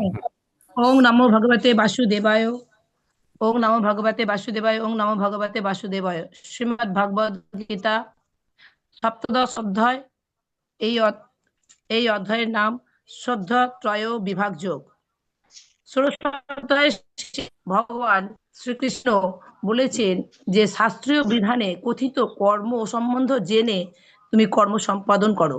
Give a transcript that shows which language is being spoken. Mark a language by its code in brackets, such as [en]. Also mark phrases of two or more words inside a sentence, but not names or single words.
[sa] ওং নমো ভগবতে বাসুদেবায়, ওং নমো ভগবতে বাসুদেবায়, ওং নমো ভগবতে বাসুদেবায়। [bn] শ্রীমদ্ ভগবদ গীতা সপ্তদশ অধ্যায়। এই অধ্যায়ের নাম শ্রদ্ধা ত্রয় বিভাগ যোগ। ষোড়শ অধ্যায়ে ভগবান শ্রীকৃষ্ণ বলেছেন যে শাস্ত্রীয় বিধানে কথিত কর্ম সম্বন্ধ জেনে তুমি কর্ম সম্পাদন করো।